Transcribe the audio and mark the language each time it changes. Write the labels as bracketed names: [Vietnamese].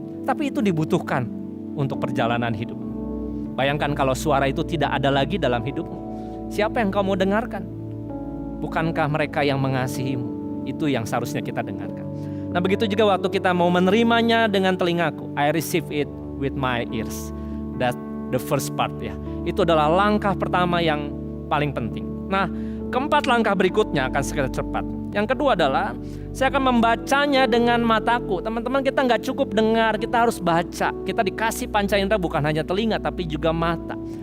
[Indonesian] Tapi itu dibutuhkan untuk perjalanan hidup. Bayangkan kalau suara itu tidak ada lagi dalam hidupmu. Siapa yang kamu dengarkan? Bukankah mereka yang mengasihimu? Itu yang seharusnya kita dengarkan. Nah begitu juga waktu kita mau menerimanya dengan telingaku. [English] I receive it with my ears. That's the first part ya. [Indonesian] Itu adalah langkah pertama yang paling penting. Nah keempat langkah berikutnya akan segera cepat. Yang kedua adalah saya akan membacanya dengan mataku. Teman-teman, kita nggak cukup dengar, kita harus baca. Kita dikasih panca indera bukan hanya telinga tapi juga mata.